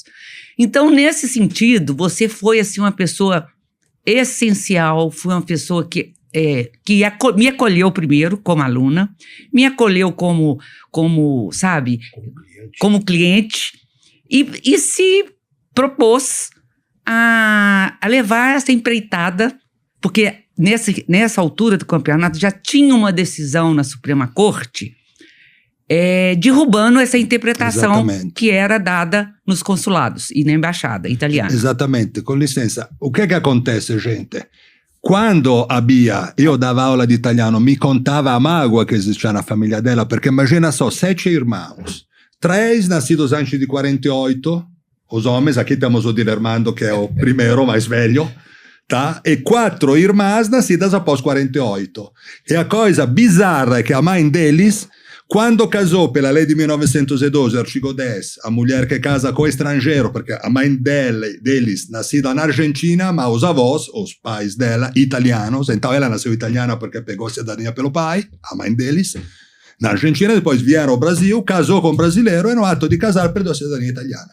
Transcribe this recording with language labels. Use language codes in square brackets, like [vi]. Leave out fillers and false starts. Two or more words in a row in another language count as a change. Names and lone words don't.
[pt] Então, nesse sentido, você foi assim, uma pessoa essencial, foi uma pessoa que me acolheu primeiro como aluna, me acolheu como sabe, como cliente, e se propôs a levar essa empreitada, porque nessa altura do campeonato já tinha uma decisão na Suprema Corte derrubando essa interpretação. Exatamente. Que era dada nos consulados e na embaixada italiana. Exatamente, com licença. O que acontece, gente? Quando a Bia, [it] io dava aula di italiano, mi contava [pt] a mágoa que existia na família dela, porque imagina só, 7 irmãos, 3 nascidos antes de 48, os homens, aqui temos o Dilermando, que é o primeiro, mais velho, tá? E 4 irmãs nascidas após 48. E a coisa bizarra é que a mãe deles, quando casou pela lei de 1912, artigo 10, a mulher que casa com estrangeiro, porque a mãe deles, nascida na Argentina, mas os avós, os pais dela, italianos, então ela nasceu italiana porque pegou cidadania pelo pai, a mãe deles, na Argentina, depois vieram ao Brasil, casou com um brasileiro e no ato de casar perdeu a cidadania italiana.